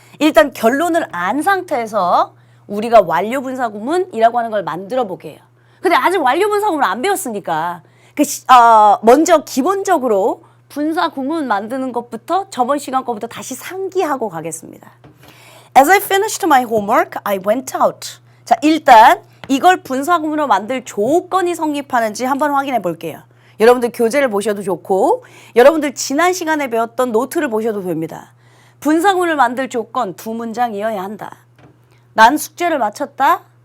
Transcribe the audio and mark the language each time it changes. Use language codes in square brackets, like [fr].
[ko] 일단 결론을 안 상태에서 우리가 완료 분사구문이라고 하는 걸 만들어 보게요. 근데 아직 완료 분사구문 안 배웠으니까 먼저 기본적으로 분사구문 만드는 것부터 저번 시간 거부터 다시 상기하고 가겠습니다. [en] As I finished my homework, I went out. [ko] 자, 일단 이걸 분사구문으로 만들 조건이 성립하는지 한번 확인해 볼게요. 여러분들 교재를 보셔도 좋고 여러분들 지난 시간에 배웠던 노트를 보셔도 됩니다. 분사구문을 만들 조건 2문장이어야 한다. 난 숙제를 마쳤다.